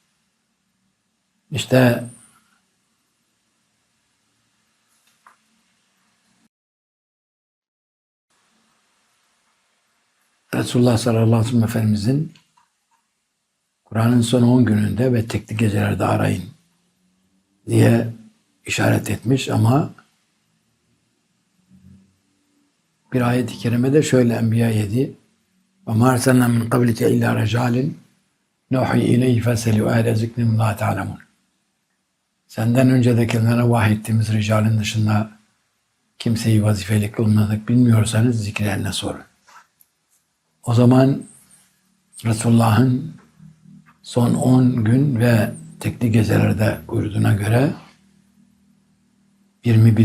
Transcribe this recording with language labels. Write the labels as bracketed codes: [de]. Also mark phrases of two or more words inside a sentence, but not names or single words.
[tr] İşte Resulullah [ar] صلى الله عليه وسلم [tr] Efendimizin Kur'an'ın son 10 gününde ve tekli gecelerde arayın diye işaret etmiş ama bir ayet-i kerimede şöyle [ar] Enbiya 7 وَمَا أَرْسَلْنَا مِنْ قَبْلِكَ اِلَّا رَجَالٍ نُوحِي اِلَيْهِ فَسَلُوا اَهْلَ ذِكْرٍ لَا تَعْلَمُونَ. [tr] Senden öncedekilere vahyettiğimiz ricalin dışında kimseyi vazifeli kılmadık bilmiyorsanız zikreline sorun. O zaman Resulullah'ın son 10 gün ve tekli gecelerde buyurduğuna göre 21.